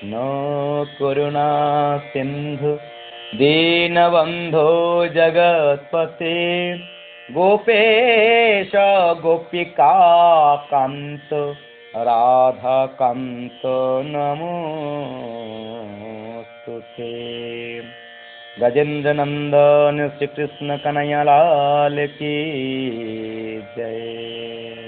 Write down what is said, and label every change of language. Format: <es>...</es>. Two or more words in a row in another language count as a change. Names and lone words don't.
<sa>कृष्ण करुणा सिंधु दीनबन्धो जगत्पते गोपेश गोपिका कान्त राधा कान्त नमोस्तुते।</sa> <hi>गजेंद्र नंदन श्री कृष्ण कन्हैया लाल की जय।</hi>